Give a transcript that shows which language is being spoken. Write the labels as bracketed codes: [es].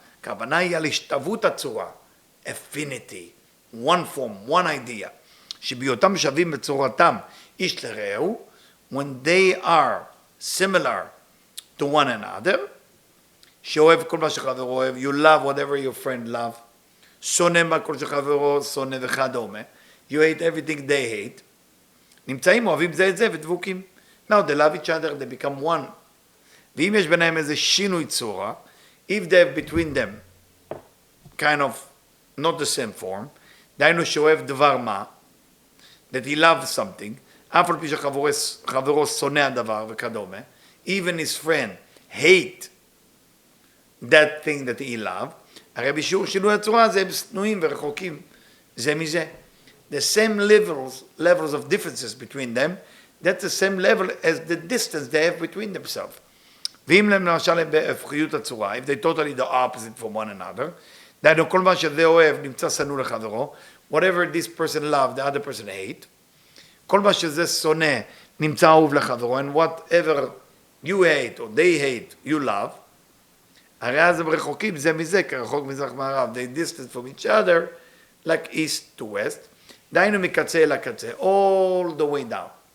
[he] הכוונה היא על השתוות הצורה, [en] affinity, one form, one idea, [he] שבהיותם שווים בצורתם איש לרעהו, [en] when they are similar to one another, [he] שאוהב כל מה שחברו אוהב, [en] you love whatever your friend love, [he] שונא מה כל שחברו שונא וכדומה, [en] you hate everything they hate, [he] נמצאים אוהבים זה את זה ודבוקים. [en] Now they love each other, they become one. [he] ואם יש ביניהם איזה שינוי צורה, [en] if they have between them kind of not the same form, [he] דהיינו שאוהב דבר מה, [en] that he loves something, [he] אף על פי שחברו שונא הדבר וכדומה, [en] even his friend hate that thing that he loved, [he] הרי בשיעור שינוי הצורה זה הם שנואים ורחוקים זה מזה. [en] The same levels of differences between them, that's the same level as the distance they have between themselves. [he] ואם למשל הם בהפכיות הצורה, [en] if they totally the opposite from one another, [he] דהיינו כל מה שזה אוהב נמצא שנוא לחברו, [en] whatever this person love, the other person hate, [he] כל מה שזה שונא נמצא אהוב לחברו, [en] and whatever you hate or they hate, you love, [he] הרי אז הם רחוקים זה מזה, כרחוק מזרח מערב, [en] they distance from each other, like east to west, [he] דהיינו מקצה אל הקצה, [en] all the way down.